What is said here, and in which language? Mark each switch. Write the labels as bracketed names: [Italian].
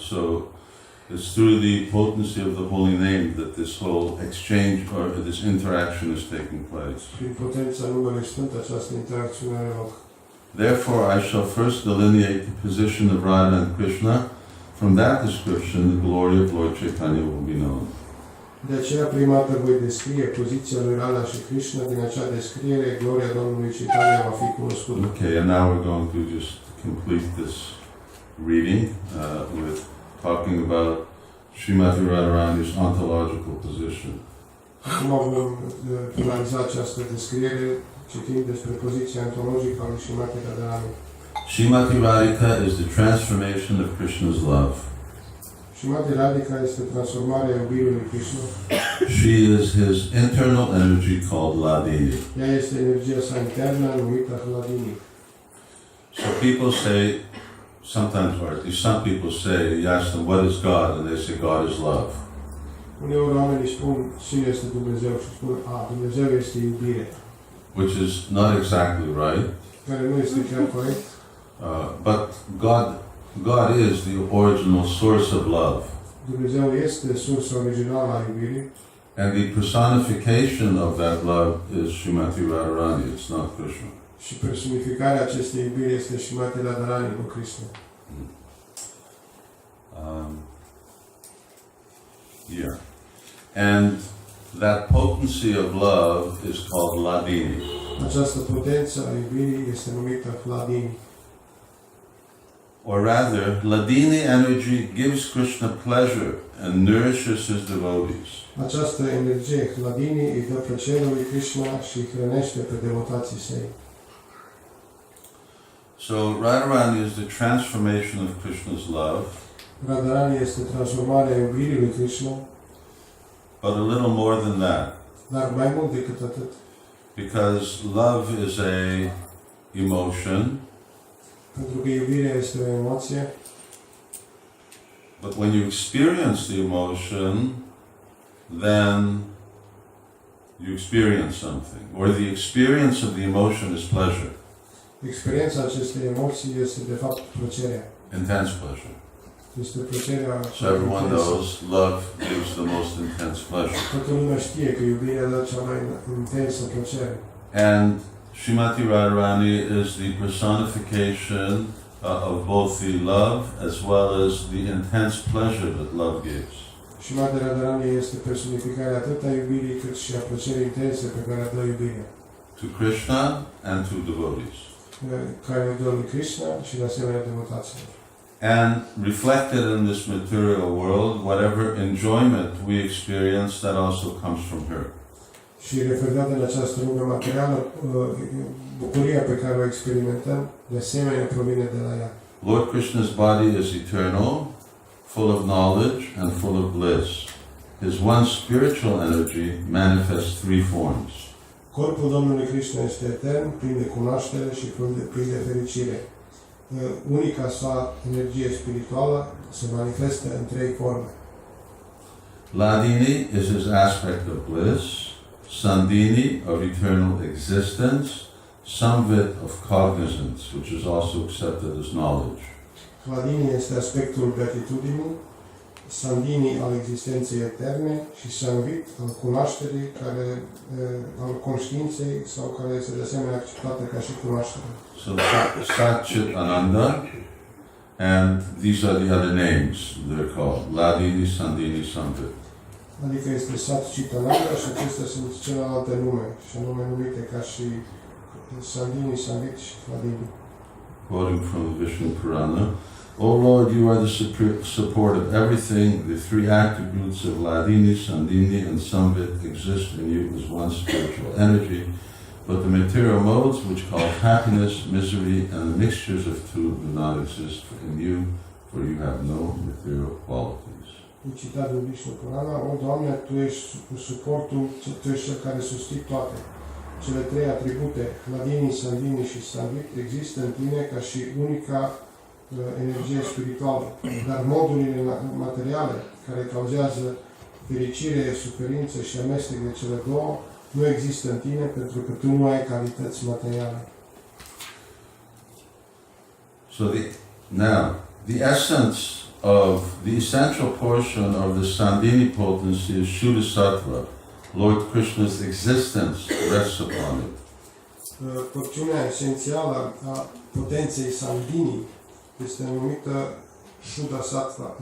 [English] So it's through the potency of the holy name that this whole exchange or this interaction is taking place. [Romanian] Prin potența numelui Sfânt această interacțiune are loc. [English] Therefore, I shall first delineate the position of Radha and Krishna. From that description, the glory of Lord Chaitanya will be known. [Romanian] De aceea, prima dată voi descrie poziția lui Radha și Krishna. Din acea descriere, gloria Domnului Chaitanya va fi cunoscută. [English] Okay, and now we're going to just complete this reading with talking about Srimati Radharani's ontological position. [Romanian] Acum vom finaliza această descriere citind despre poziția ontologică a lui Srimati Radharani. [English] Srimati Radhika is the transformation of Krishna's love. [Romanian] Srimati Radhika este transformarea iubirii lui Krishna. [English] She is his internal energy called Ladini. [Romanian] Ea este energia sa internă numită Hladini. [English] So people say, sometimes, or at least some people say, you ask them, what is God? And they say, God is love. [Romanian] Uneori oamenii spun cine este Dumnezeu și spun, Dumnezeu este iubire. [English] Which is not exactly right. [Romanian] Care nu este chiar corect. [English] But God is the original source of love. [Romanian] Dumnezeu este sursa originală a iubirii. [English] And the personification of that love is Srimati Radharani, it's not Krishna. [Romanian] Și personificarea acestei iubiri este Srimati Radharani, nu Krishna. [English] Yeah. And that potency of love is called Ladini. [Romanian] Această potență a iubirii este numită Hladini. [English] Or rather, Ladini energy gives Krishna pleasure and nourishes his devotees. [Romanian] Această energie, Hladini, îi dă plăcere lui Krishna și îi hrănește pe devotații săi. [English] So Radharani is the transformation of Krishna's love. [Romanian] Radharani este transformarea iubirii lui Krishna, [English] but a little more than that. [Romanian] Dar mai mult decât atât. [English] Because love is a emotion. [Romanian] Pentru că iubirea este o emoție. [English] But when you experience the emotion, then you experience something. Or the experience of the emotion is pleasure. [Romanian] Experiența acestei emoții este de fapt plăcerea. [English] Intense pleasure. [Romanian] Este plăcerea. [English] So everyone knows love gives the most intense pleasure. [Romanian] Toată lumea știe că iubirea dă cea mai intensă plăcere. [English] And Srimati Radharani is the personification of both the love as well as the intense pleasure that love gives. [Romanian] Srimati Radharani este personificarea atât a iubirii cât și a plăcerii intense pe care dă iubirea. [English] To Krishna and to devotees. [Romanian] care îi dă lui Krishna și de asemenea devotaților. [English] And reflected in this material world, whatever enjoyment we experience, that also comes from her. [Romanian] Și reflectat în această lume materială, bucuria pe care o experimentăm, de asemenea provine de la ea. [English] Lord Krishna's body is eternal, full of knowledge and full of bliss. His one spiritual energy manifests three forms. [Romanian] Corpul Domnului Krishna este etern, plin de cunoaștere și plin de fericire. Unica sa energie spirituală se manifestă în trei forme. [English] Ladini is his aspect of bliss, Sandini of eternal existence, Samvit of cognizance, which is also accepted as knowledge. [Romanian] Hladini este aspectul beatitudinii, Sandini al existenței eterne și Samvit al cunoașterii, al conștiinței sau care este de asemenea acceptată ca și cunoaștere. [English] So Sat Chit Ananda, and these are the other names they're called, Ladini, Sandini, Samvit. [Romanian] Adică este Sat Chit Ananda și acestea sunt celelalte nume, și anume numite ca și Sandini, Samvit și Hladini. [English] Quoting from the Vishnu Purana, O Lord, you are the support of everything. The three attributes of Ladini, Sandini, and Samvit exist in you as one spiritual energy, but the material modes which cause happiness, misery, and the mixtures of two do not exist in you, for you have no material qualities. [Romanian] Un citat din Vishnu Purana: O Doamne, Tu ești suportul, Tu ești Cel care susții toate. Cele trei atribute, Ladini, Sandini și Samvit, există în Tine ca și unica energie spirituală, dar modurile materiale care cauzează fericire, suferință și amestec de cele două nu există în Tine pentru că Tu nu ai calități materiale. [English] So the essence of the essential portion of the Sandini potency is Shuddha-sattva. Lord Krishna's existence rests upon it. [Romanian] Porțiunea esențială a potenței Sandini este numită Shuddha-sattva.